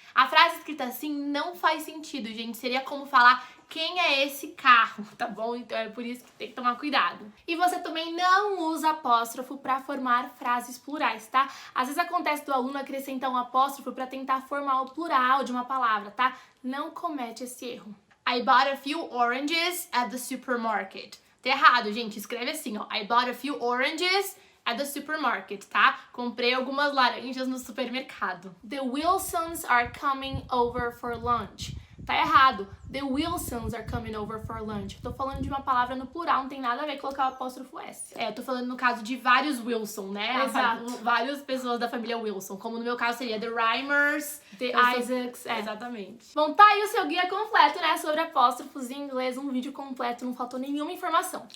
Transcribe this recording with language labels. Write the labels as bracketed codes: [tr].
[pt] A frase escrita assim não faz sentido, gente. Seria como falar quem é esse carro, tá bom? Então é por isso que tem que tomar cuidado. E você também não usa apóstrofo para formar frases plurais, tá? Às vezes acontece do aluno acrescentar um apóstrofo para tentar formar o plural de uma palavra, tá? Não comete esse erro. [en] I bought a few oranges at the supermarket. [pt] Tá errado, gente. Escreve assim, ó. [en] I bought a few oranges at the supermarket, [pt] tá? Comprei algumas laranjas no supermercado. [en] The Wilsons are coming over for lunch. [pt] Tá errado. [en] The Wilsons are coming over for lunch. [pt] Eu tô falando de uma palavra no plural, não tem nada a ver com colocar o apóstrofo S. É, eu tô falando no caso de vários Wilson, né? Exato. Várias pessoas da família Wilson. Como no meu caso seria The Rhymers, The Isaacs. É. Exatamente. Bom, tá aí o seu guia completo, né? Sobre apóstrofos em inglês. Um vídeo completo, não faltou nenhuma informação.